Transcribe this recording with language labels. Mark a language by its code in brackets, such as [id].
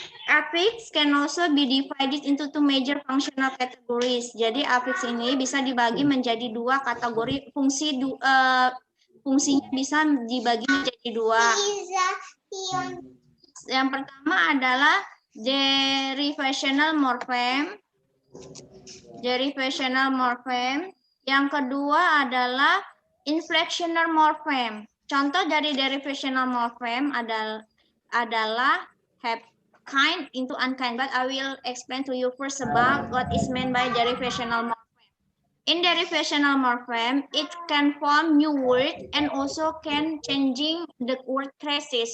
[en] Affix can also be divided into two major functional categories. [id] Jadi affix ini bisa dibagi menjadi dua kategori fungsi. Fungsinya bisa dibagi menjadi dua. Yang pertama adalah derivational morphem. Derivational morphem. Yang kedua adalah inflectional morphem. Contoh dari derivational morphem adalah have, [en] kind into unkind. But I will explain to you first about what is meant by derivational morphem. In derivational morphem, it can form new word and also can changing the word traces.